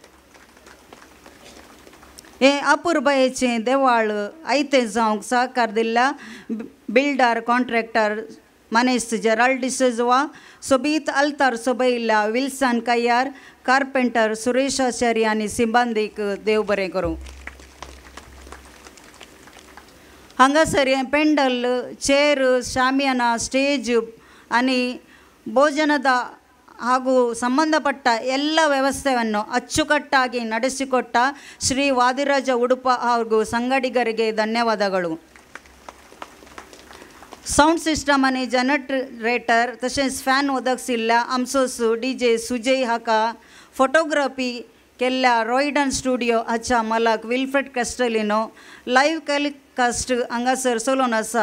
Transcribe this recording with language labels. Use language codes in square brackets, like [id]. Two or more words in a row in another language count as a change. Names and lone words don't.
[kok] हे अपुर्बायेचें देवाळ आयतें जावंक सहकार दिल्ल्या [en] builder contractor [kok] मनेस जेराल्ड डिसोजा, सोबीत अल्तार सोबयिल्ल्या विल्सन कय्यार, कार्पेंटर सुरेश आचार्य आनी सिंबांदीक देव बरें करूं. हांगासर पेंडल, चेर, [kn] ಶಾಮಿಯಾನ, ಸ್ಟೇಜ್ आणि ಭೋಜನದ ಹಾಗೂ ಸಂಬಂಧಪಟ್ಟ ಎಲ್ಲ ವ್ಯವಸ್ಥೆಯನ್ನು ಅಚ್ಚುಕಟ್ಟಾಗಿ ನಡೆಸಿಕೊಟ್ಟ ಶ್ರೀ ವಾದಿರಾಜ ಉಡುಪ ಹಾಗೂ ಸಂಗಡಿಗರಿಗೆ ಧನ್ಯವಾದಗಳು. [en] sound system [kok] आणि जनरेटर तसेच फॅन ओदकसिल्ल्या आमचोच DJ सुजय हाका फोटोग्राफी केल्ल्या रॉयडन स्टुडिओ हाच्या मालक विल्फ्रेड कॅस्टलिनो [en] live telecast [kok] हांगासर चलोवन आसा.